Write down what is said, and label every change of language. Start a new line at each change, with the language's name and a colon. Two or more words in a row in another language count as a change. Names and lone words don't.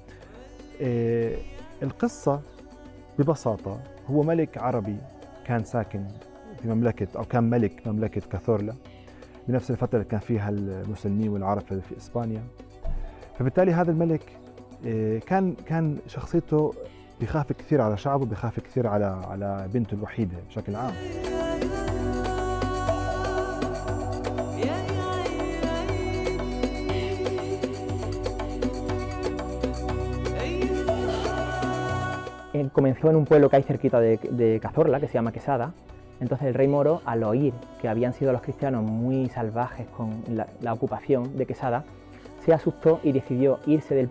Arabic: القصة ببساطة هو ملك عربي كان ساكن في مملكة، أو كان ملك مملكة كاثورلا بنفس الفترة اللي كان فيها المسلمين والعرب في إسبانيا. فبالتالي هذا الملك كان شخصيته بيخاف كثير على شعبه، بيخاف كثير على بنته الوحيدة بشكل عام.
Spanish: Comenzó en un pueblo que hay cerquita de Cazorla, que se llama Quesada. Entonces el rey moro, al oír que habían sido los cristianos muy salvajes con la ocupación de Quesada, se asustó y decidió irse del